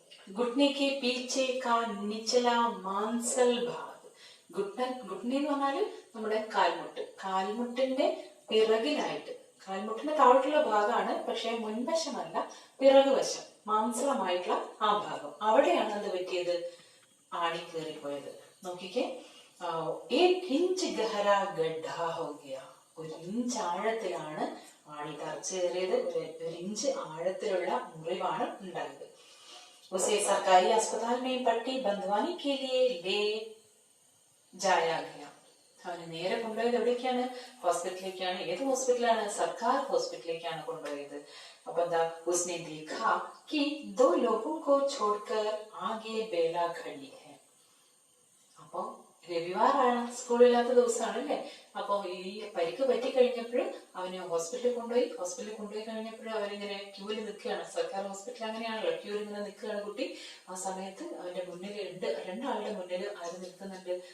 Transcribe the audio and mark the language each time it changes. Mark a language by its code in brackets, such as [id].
[hi] घुटने के पीछे का निचला मांसल भाग. [ml] घुटने എന്ന് പറഞ്ഞാല് നമ്മുടെ കാൽമുട്ടിന്റെ പിറകിലായിട്ട്, കാൽമുട്ടിന്റെ താഴോട്ടുള്ള ഭാഗമാണ്, പക്ഷെ മുൻവശമല്ല, പിറകുവശം, മാംസളമായിട്ടുള്ള ആ ഭാഗം, അവിടെയാണ് എന്ത് പറ്റിയത്? ആണി കയറിപ്പോയത്. നോക്കിക്കേ, [hi] 1 ഇഞ്ച് ഗഹരാ ഗഡ്ഢാ ഹോ ഗയാ. [ml] 1 ഇഞ്ച് ആഴത്തിലാണ് ആണി തറച്ചു കയറിയത്. 1 ഇഞ്ച് ആഴത്തിലുള്ള മുറിവാണ് ഉണ്ടായത്. [hi] उसे सरकारी अस्पताल में पट्टी बंधवाने के लिए ले जाया गया. [ml] അവന് നേരെ കൊണ്ടുപോയത് എവിടേക്കാണ്? ഹോസ്പിറ്റലിലേക്കാണ്. ഏത് ഹോസ്പിറ്റലാണ്? സർക്കാർ ഹോസ്പിറ്റലിലേക്കാണ് കൊണ്ടുപോയത്. അപ്പൊ എന്താ? [hi] उसने देखा कि 2 लोगों को छोड़कर आगे बेला खड़ी है. [ml] അപ്പൊ രവിവാറാണ്, സ്കൂളില്ലാത്ത ദിവസമാണ് അല്ലേ? അപ്പൊ ഈ പരിക്ക് പറ്റി കഴിഞ്ഞപ്പോഴും അവന് ഹോസ്പിറ്റലിൽ കൊണ്ടുപോയി കഴിഞ്ഞപ്പോഴും അവനിങ്ങനെ ക്യൂവിൽ നിൽക്കുകയാണ്. സർക്കാർ ഹോസ്പിറ്റൽ അങ്ങനെയാണല്ലോ, ക്യൂവിൽ ഇങ്ങനെ നിൽക്കുകയാണ് കുട്ടി. ആ സമയത്ത് അവന്റെ മുന്നിൽ രണ്ടാളുടെ മുന്നിൽ ആര് നിൽക്കുന്നുണ്ട്?